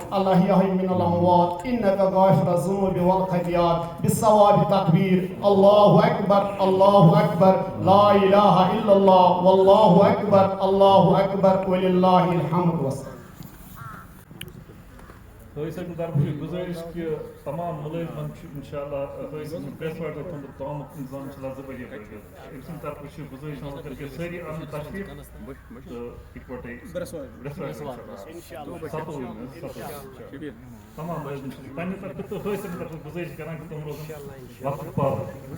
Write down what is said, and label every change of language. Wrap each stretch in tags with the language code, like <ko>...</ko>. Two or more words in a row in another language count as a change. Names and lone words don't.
<ar>الأحياء من الأموات إنك غافر الذنوب والخطيئات بالصواب تكبير الله أكبر الله أكبر لا إله إلا الله والله أكبر الله أكبر ولله الحمد والصلاة</ar> <ks>حٲصِل طرفہٕ چھِ گُزٲرِش کہِ تمام مُلٲزمن چھُ اِنشاءاللہ حٲصِل پرٛٮ۪س واٹر تھوٚمُت تامُک اِنتظام چھُ لفظ پٲٹھۍ أمۍ سٕنٛدِ طرفہٕ چھِ گُزٲرِش مگر کہِ سٲری اَنُن تشریٖف تہٕ اِکوٹے تمام مُلٲزِم چھِ پنٛنہِ طرفہٕ تہٕ حٲصِل طرفہٕ گُزٲرِش کران کہِ تِم روزن وقتُک پابنٛد.</ks>